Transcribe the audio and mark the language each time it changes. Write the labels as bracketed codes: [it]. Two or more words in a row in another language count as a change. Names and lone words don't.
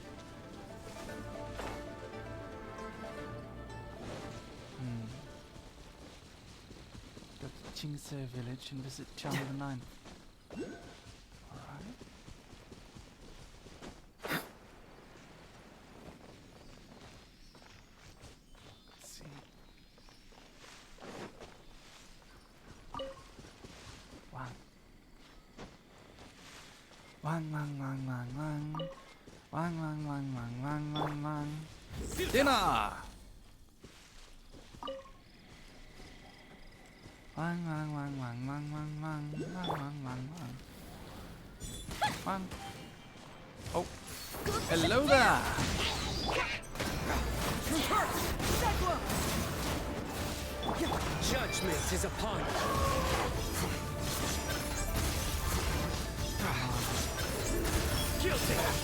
[en] Go to Qingse village and visit Channel 9. Alright. Let's see. Wang wang wang wang wang. Wang wang wang wang wang wang wang. Dinner! Wang wang wang wang wang wang wang wang wang wang wang. Come on. Oh. Hello there. Judgment is upon you. Guilty.